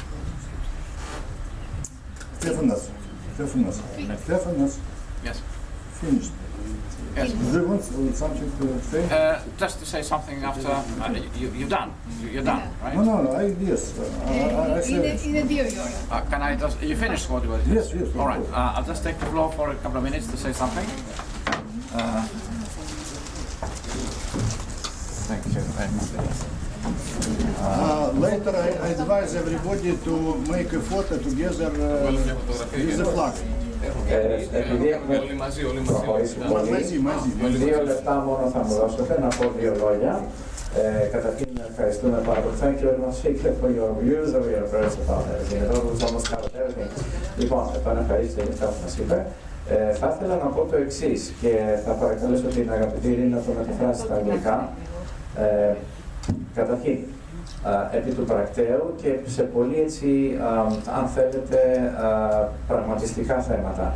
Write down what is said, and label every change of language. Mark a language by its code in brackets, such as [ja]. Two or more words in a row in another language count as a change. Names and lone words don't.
[en] Stefanos. Yes. Finished. Yes. Do you want something to say? Just to say something after you're done. You're done, right? No, yes. I said. [el] Είναι 2 η ώρα. [en] Can I just? You finished what you were? Yes. All right. I'll just take the floor for a couple of minutes to say something. Thank you very much. Later, I advise everybody to make a photo together with the flag. [el] Επειδή έχουμε προχωρήσει πολύ, 2 λεπτά μόνο θα μου δώσετε να πω 2 λόγια. Καταρχήν ευχαριστούμε πάρα πολύ. [en] Thank you very much for your views of your first about everything. It was almost covered everything. [el] Λοιπόν, τον ευχαριστώ για αυτά που μας είπε. Θα ήθελα να πω το εξής και θα παρακαλέσω την αγαπητή Ειρήνη να το μεταφράσει στα αγγλικά. Καταρχήν, επί του πρακτέου και σε πολύ έτσι, αν θέλετε, πραγματιστικά θέματα.